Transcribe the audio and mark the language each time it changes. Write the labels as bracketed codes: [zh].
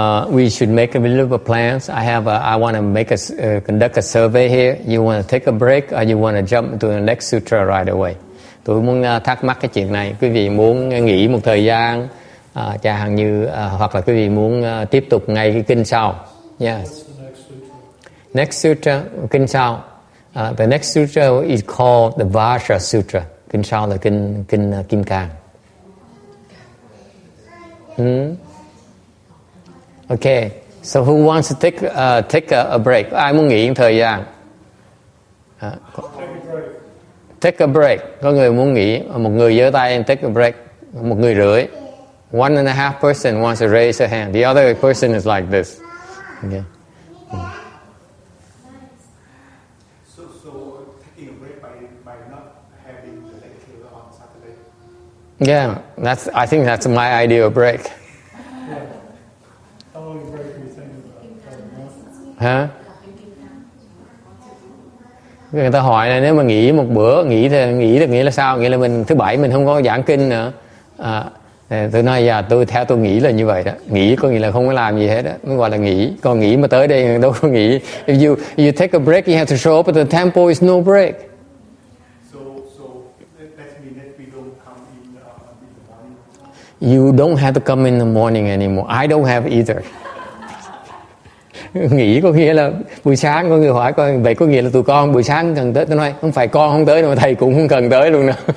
[en] We should make a little bit of plans. I want to conduct a survey here. You want to take a break or you want to jump into the next sutra right away? [vi] Tôi muốn thắc mắc cái chuyện này. Quý vị muốn nghỉ một thời gian, chẳng hạn như hoặc là quý vị muốn tiếp tục ngay cái kinh sau. [en] Yes. Next sutra, [vi] kinh sau. [en] The next sutra is called the Vasha Sutra. [vi] Kinh sau là kinh Kim Cang. Okay. [en] So who wants to take a break? [vi] Ai muốn nghỉ một thời gian? [en] Take a break. [vi] Có người muốn nghỉ. Một người giơ tay [en] and take a break. [vi] Một người rưỡi. [en] 1.5 person wants to raise a hand. The other person is like this. Okay. So taking a break by not having the lecture on Saturday. Yeah, I think that's my idea of break. Yeah. How long a break are you thinking about? [vi] Hả? Người ta hỏi là nếu mà nghỉ một bữa, nghỉ thì nghĩa là sao? Nghĩa là mình thứ bảy mình không có giảng kinh nữa. Tôi nói theo tôi nghĩ là như vậy đó. Nghỉ có nghĩa là không có làm gì hết đó, mới gọi là nghỉ. Còn nghỉ mà tới đây đâu có nghỉ. [en] If you take a break, you have to show up at the temple. It's no break. So that means that we don't come in the morning. You don't have to come in the morning anymore. I don't have either. [vi] Nghỉ có nghĩa là buổi sáng. Có người hỏi coi vậy có nghĩa là tụi con buổi sáng cần tới. Tôi nói không phải con không tới đâu mà thầy cũng không cần tới luôn nữa.